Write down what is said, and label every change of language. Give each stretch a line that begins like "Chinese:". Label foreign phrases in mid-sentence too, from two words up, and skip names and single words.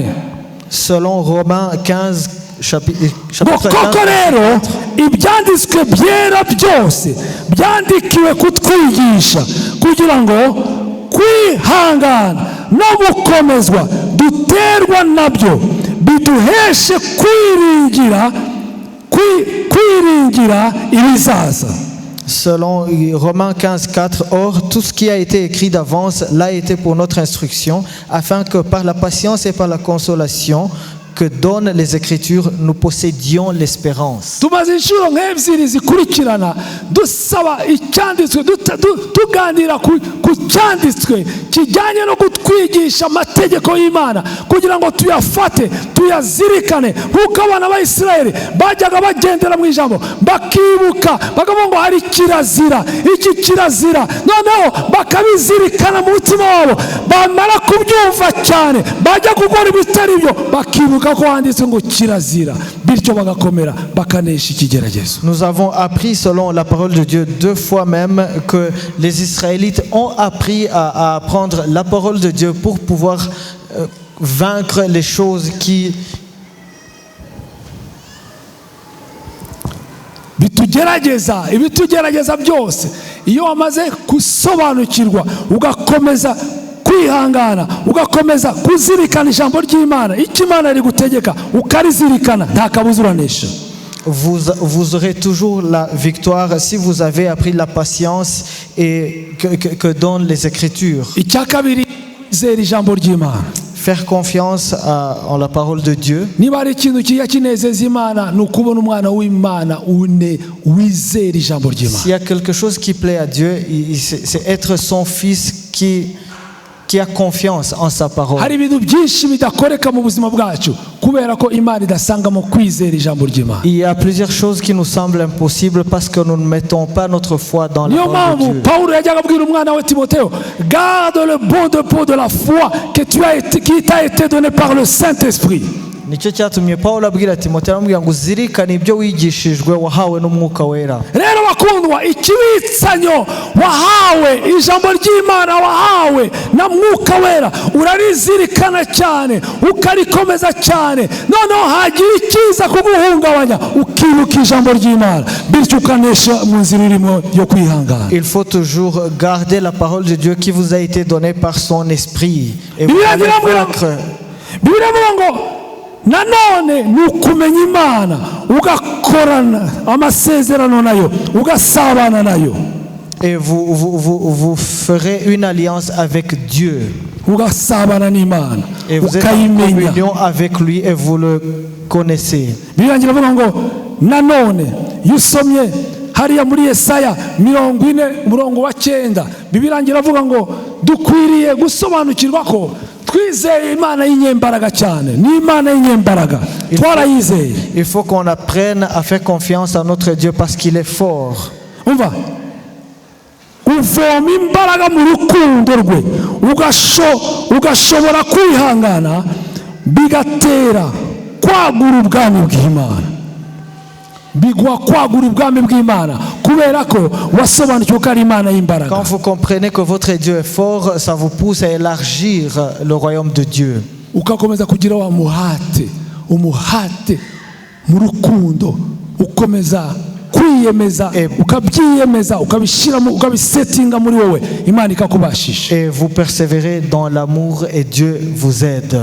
French: Selon Romains 15, chapitre koko 15.
Kinyarwanda: rero ibyanditswe byera byose byandikiwe kutwigisha kugira ngo kwihangana no gukomezwa duterwa nabyo biduheshe kwiringira ibizaza.
French: Selon Romains 15:4, or tout ce qui a été écrit d'avance l'a été pour notre instruction, afin que par la patience et par la consolation que donnent les Écritures, nous possédions l'espérance.
Kinyarwanda: Tumaze inshuro nk'ebyiri zikurikirana dusaba icyanditswe tuganira ku cyanditswe kijyanye no kutwigisha amategeko y'Imana kugira ngo tuyafate tuyazirikane, nk'uko abana ba Isirayeli bajyaga bagendera mu ijambo bakibuka bakavuga ngo hari kirazira, iki kirazira, noneho bakabizirikana mu mutima wabo, bamara kubyumva cyane bajya gukora ibitari byo bakibuka ko handitse ngo kirazira, bityo bagakomera bakanesha ikigeragezo.
French: Nous avons appris selon la parole de Dieu 2 fois même que les Israélites ont appris à apprendre la parole de Dieu pour pouvoir vaincre les choses qui
Kinyarwanda: ibitugerageza byose. Iyo wamaze gusobanukirwa ugakomeza kwihangana ugakomeza kuzirikana ijambo ry'Imana, icyo Imana iri gutegeka ukarizirikana, nta kabuza uranesha.
French: Vous aurez toujours la victoire si vous avez appris la patience et que donnent les Écritures.
Kinyarwanda: Icya kabiri, kwizera ijambo ry'Imana.
French: Faire confiance en la parole de Dieu.
Kinyarwanda: Niba ari ikintu kijya kinezeza Imana ni ukubona umwana w'Imana wizera ijambo ry'Imana.
French: S'il y a quelque chose qui plaît à Dieu, c'est être son fils qui a confiance en sa parole.
Kinyarwanda: Hari ibintu byinshi bidakoreka mu buzima bwacu kubera ko Imana idasangamo kwizera ijambo ry'Imana.
French: Il y a plusieurs choses qui nous semblent impossibles parce que nous ne mettons pas notre foi dans la parole de Dieu.
Kinyarwanda: Paulo yajyaga abwira umwana we Timotheo,
French: garde le bon dépôt de la foi qui t'a été donné par le Saint-Esprit.
Kinyarwanda: Nicyo cyatumye Paulo abwira Timotheo amubwira ngo uzirikane ibyo wigishijwe wahawe n'umwuka wera. Rero bakundwa, ikibitsanyo wahawe ijambo ry'Imana wahawe na mwuka wera urarizirikana cyane ukarikomeza cyane, noneho hagira ikiza kuguhungabanya ukibuka ijambo ry'Imana, bityo ukanesha mu nzira irimo yo kwihangana.
French: Il faut toujours garder la parole de Dieu qui vous a été donnée par son esprit et vous allez vaincre.
Kinyarwanda: Nanone ni ukumenya Imana ugakorana amasezerano nayo ugasabana nayo.
French: Et vous ferez une alliance avec Dieu.
Kinyarwanda: Ugasabana n'Imana.
French: Et vous êtes en communion avec lui et vous le connaissez.
Kinyarwanda: Birangira avuga ngo nanone yusomye hariya muri Yesaya 40:9 bibirangira avuga ngo dukwiriye gusobanukirwa ko twizeye Imana y'inyembaraga cyane, ni Imana y'inyembaraga twarayizeye.
French: Il faut qu'on apprenne à faire confiance à notre Dieu parce qu'il est fort.
Kinyarwanda: Umva, uvoma imbaraga mu rukundo rwe ugashobora kwihangana bigatera kwagura ubwami bw'Imana. Bigwa kwagura ubwami bw'Imana kubera ko wasobanukiwe ko ari Imana y'imbaraga.
French: Quand vous comprenez que votre Dieu est fort, ça vous pousse à élargir le royaume de Dieu.
Kinyarwanda: Ukakomeza kugira wa umuhate mu rukundo, ukomeza kwiyemeza ukabyiyemeza ukabishiramo ukabisetinga muri wowe, Imana ikakubashisha.
French: Et vous persévérez dans l'amour et Dieu vous aide.